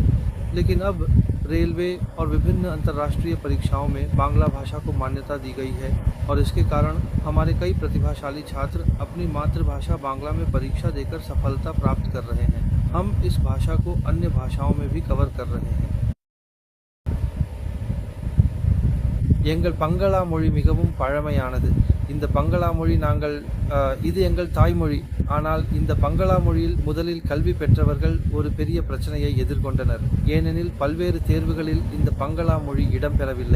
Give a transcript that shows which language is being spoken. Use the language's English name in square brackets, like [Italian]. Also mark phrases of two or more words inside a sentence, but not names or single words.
[Hindi] लेकिन अब रेलवे और विभिन्न अंतर्राष्ट्रीय परीक्षाओं में बांग्ला भाषा को मान्यता दी गई है, और इसके कारण हमारे कई प्रतिभाशाली छात्र अपनी मातृभाषा बांग्ला में परीक्षा देकर सफलता प्राप्त कर रहे हैं। हम इस भाषा को अन्य भाषाओं में भी कवर कर रहे हैं। [Tamil] எங்கள் பங்களா மொழி மிகவும் பழமையானது. இந்த பங்களா மொழி இது எங்கள் தாய்மொழி. ஆனால் இந்த பங்களா மொழியில் முதலில் கல்வி பெற்றவர்கள் ஒரு பெரிய பிரச்சனையை எதிர்கொண்டனர். ஏனெனில் பல்வேறு தேர்வுகளில் இந்த பங்களா மொழி இடம்பெறவில்லை.